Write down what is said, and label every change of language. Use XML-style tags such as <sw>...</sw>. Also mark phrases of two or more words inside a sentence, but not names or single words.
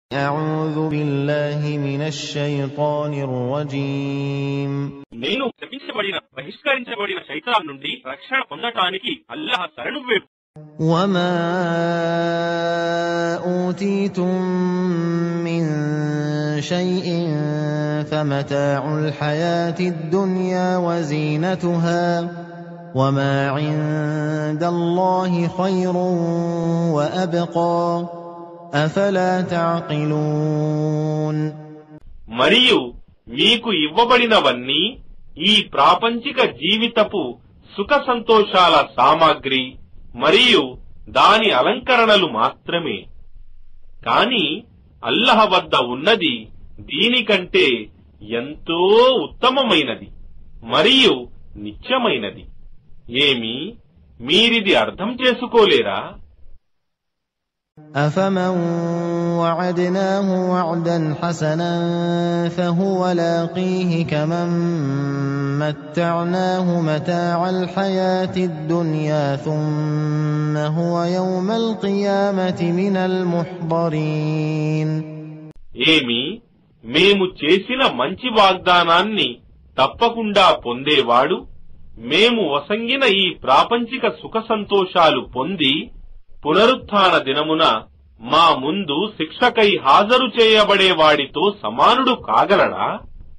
<ar>أعوذ بالله من الشيطان الرجيم</ar> <te>నేను శపించబడిన బహిష్కరించబడిన శైతాన్ నుండి రక్షణ పొందటానికి అల్లాహ్ శరణు వేడు.</te> <ar>وما أوتيتم من شيء فمتاع الحياة الدنيا وزينتها وما عند الله خير وأبقى أفلا تعقلون.</ar> <te>మరియు మీకు ఇవ్వబడినవన్నీ ఈ ప్రాపంచిక జీవితపు సుఖ సంతోషాల సామాగ్రి మరియు దాని అలంకరణలు మాత్రమే. కాని అల్లాహ్ వద్ద ఉన్నది దీనికంటే ఎంతో ఉత్తమమైనది మరియు నిత్యమైనది. ఏమి మీరిది అర్థం చేసుకోలేరా?</te> <ar>أفمن وعدناه وعدا حسنا فهو لاقيه كمن متعناه متاع الحياة الدنيا ثم هو يوم القيامة من المحضرين.</ar> <te>ఏమి మేము చేసిన మంచి వాగ్దానాన్ని తప్పకుండా పొందేవాడు మేము వసంగిన ఈ ప్రాపంచిక సుఖ సంతోషాలు పొంది పునరుత్థాన దినమున మా ముందు శిక్షకై హాజరు చేయబడేవాడితో సమానుడు కాగలడా?</te>